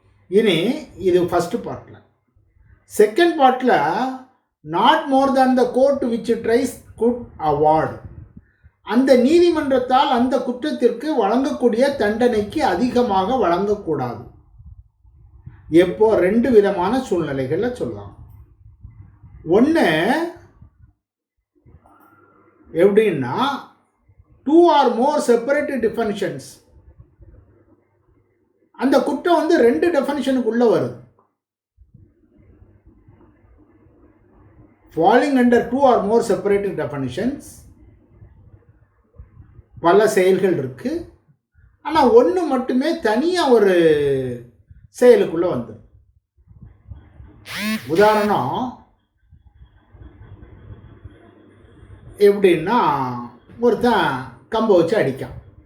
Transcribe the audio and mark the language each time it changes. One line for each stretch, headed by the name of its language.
Tamil: இனி இது ஃபஸ்ட்டு பார்ட்டில். செகண்ட் பார்ட்டில்,
English: not more than the court which tries could award,
Tamil: அந்த நீதிமன்றத்தால் அந்த குற்றத்திற்கு வழங்கக்கூடிய தண்டனைக்கு அதிகமாக வழங்கக்கூடாது. எப்போ? 2 விதமான சூழ்நிலைகளில் சொல்லலாம். ஒன்று எப்படின்னா,
English: 2 or more separate definitions.
Tamil: அந்த குற்றம் 2 டெஃபனிஷனுக்குள்ளே வருது.
English: falling under 2 or more separate definitions,
Tamil: பல செயல்கள் இருக்கு. ஆனால் ஒன்று மட்டுமே தனியாக ஒரு செயலுக்குள்ளே வந்து. உதாரணம் எப்படின்னா, ஒருத்தன் கம்பை வச்சு அடிக்கான்.